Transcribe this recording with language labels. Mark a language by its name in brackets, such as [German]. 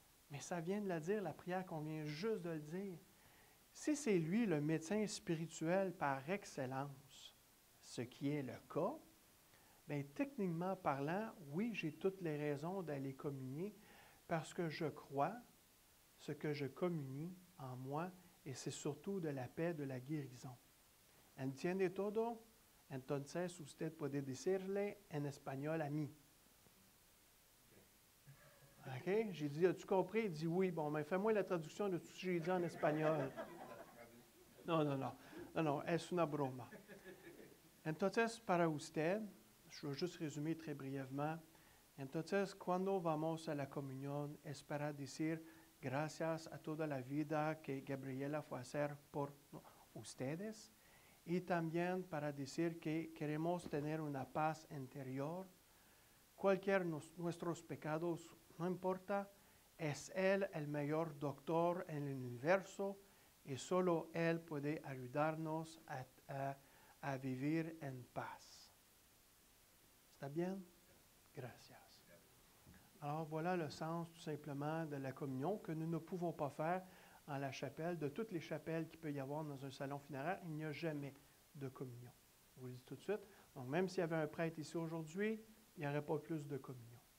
[French] Mais ça vient de la dire, la prière qu'on vient juste de le dire. Si c'est lui le médecin spirituel par excellence, ce qui est le cas, bien, techniquement parlant, oui, j'ai toutes les raisons d'aller communier parce que je crois ce que je communie en moi et c'est surtout de la paix, de la guérison. [Spanish] Entiende todo? Entonces usted puede decirle en espagnol a mí. [French] OK? J'ai dit, as-tu compris? Il dit oui. Bon, mais fais-moi la traduction de tout ce que j'ai dit en espagnol. Non, [Spanish] es una broma. Entonces, para usted, [French] je vais juste résumer très brièvement. [Spanish] Entonces, cuando vamos a la comunión, es para decir gracias a toda la vida que Gabriela fue a hacer por ustedes y también para decir que queremos tener una paz interior. Cualquier nuestros pecados, no importa, es Él el mayor doctor en el universo y solo Él puede ayudarnos a vivir en paz. ¿Está bien? Gracias. [French] Alors voilà le sens tout simplement de la communion que nous ne pouvons pas faire en la chapelle. De toutes les chapelles qu'il peut y avoir dans un salon funéraire, il n'y a jamais de communion. Je vous le dis tout de suite. Donc même s'il y avait un prêtre ici aujourd'hui, il n'y aurait pas plus de communion.